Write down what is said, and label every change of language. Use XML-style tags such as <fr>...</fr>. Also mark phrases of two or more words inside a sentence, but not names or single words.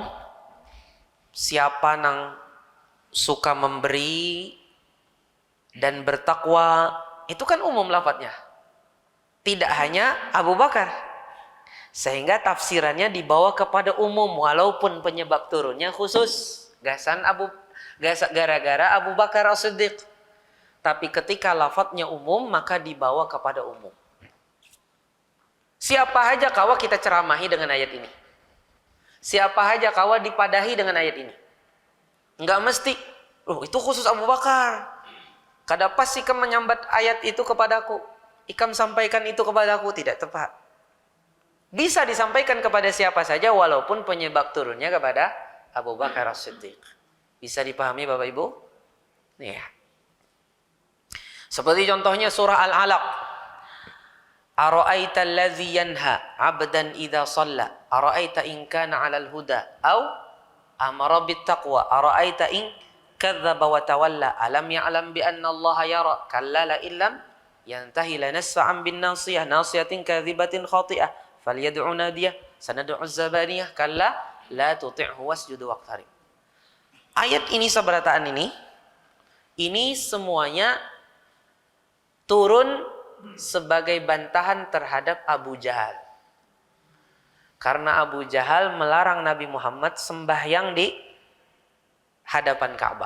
<id>Siapa yang suka memberi dan bertakwa, itu kan umum lafadznya. Tidak hanya Abu Bakar. Sehingga tafsirannya dibawa kepada umum walaupun penyebab turunnya khusus. Gara-gara Abu Bakar As-Siddiq. Tapi ketika lafadznya umum maka dibawa kepada umum.</id> <bjn>Siapa aja kawa kita ceramahi dengan ayat ini? Siapa aja kawa dipadahi dengan ayat ini?</bjn> <id>Enggak mesti. Itu khusus Abu Bakar.</id> <bjn>Kada pas ikam menyambat ayat itu kepadaku. Ikam sampaikan itu kepadaku.</bjn> <id>Tidak tepat. Bisa disampaikan kepada siapa saja walaupun penyebab turunnya kepada Abu Bakar As-Siddiq. Bisa dipahami Bapak Ibu? Ya. Seperti contohnya surah Al-Alaq.</id> <ar>أرأيت الذي ينهى عبدا إذا صلى. أرأيت إن كان على الهدى أو أمر بالتقوى. أرأيت إن كذب وتولى ألم يعلم بأن الله يرى. كلا لئن لم ينته لنسفعا بالناصية ناصية كاذبة خاطئة. فليدع ناديه سندع الزبانية كلا لا تطعه واسجد واقترب.</ar> <id>Ayat ini seberataan ini semuanya turun sebagai bantahan terhadap Abu Jahal. Karena Abu Jahal melarang Nabi Muhammad sembahyang di hadapan Ka'bah.</id>